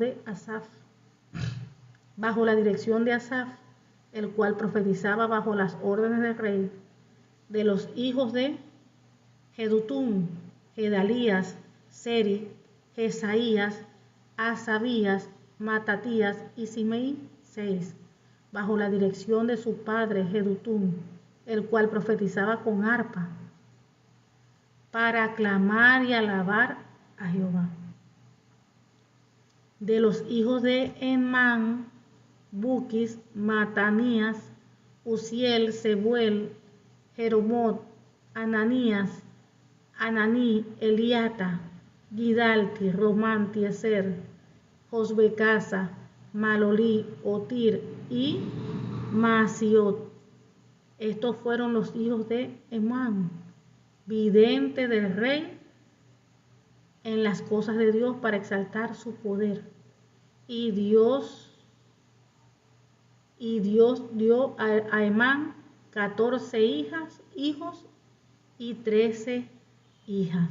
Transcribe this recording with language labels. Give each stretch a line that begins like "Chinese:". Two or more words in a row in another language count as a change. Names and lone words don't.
Spanish: de Asaf, bajo la dirección de Asaf, el cual profetizaba bajo las órdenes del rey, de los hijos de Jedutún, Gedalías, Seri, Jesaías, Asabías, Matatías y Simei, 6, bajo la dirección de su padre Jedutún, el cual profetizaba con arpa, para aclamar y alabar a Jehová. De los hijos de Emán, Buquis, Matanías, Uziel, Sebuel, Jeromot, Ananías, Ananí, Eliata, Gidalti, Román, Tieser, Josbecasa, Malolí, Otir y Masiot. Estos fueron los hijos de Emán, vidente del rey en las cosas de Dios para exaltar su poder. Y Dios dio a Emán 14 hijos y 13 hijas.